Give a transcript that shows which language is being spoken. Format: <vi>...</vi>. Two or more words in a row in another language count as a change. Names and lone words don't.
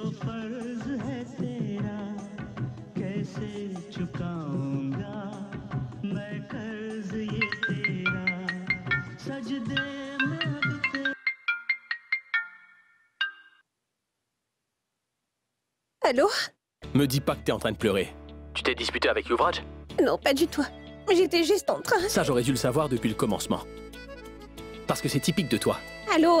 <hi>फर्ज है तेरा कैसे चुकाऊंगा मैं कर्ज ये तेरा सजदे में अब तेरा।</hi> <fr>Allô? Me dis pas que t'es en train de pleurer. Tu t'es disputé avec Yuvraj? Non, pas du tout. J'étais juste en train... Ça, j'aurais dû le savoir depuis le commencement. Parce que c'est typique de toi. Allô?</fr>